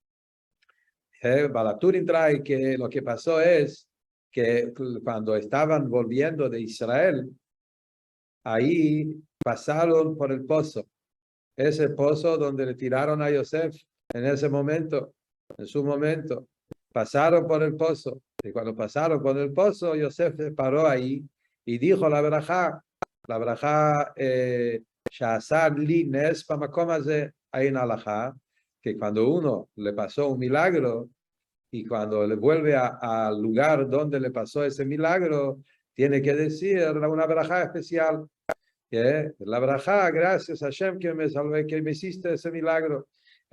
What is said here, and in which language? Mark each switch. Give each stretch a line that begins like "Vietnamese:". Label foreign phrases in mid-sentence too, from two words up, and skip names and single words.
Spanish: Balaturin trae que lo que pasó es que cuando estaban volviendo de Israel, ahí pasaron por el pozo, ese pozo donde le tiraron a Yosef en ese momento, en su momento, pasaron por el pozo, y cuando pasaron por el pozo, Yosef se paró ahí y dijo la verajá,
Hebrew: שעשה לי נס במקום הזה,
Spanish: hay en alajá, que cuando uno le pasó un milagro y cuando le vuelve al lugar donde le pasó ese milagro, tiene que decir una verajá especial. La verajá, gracias a Hashem que me salvé, que me hiciste ese milagro.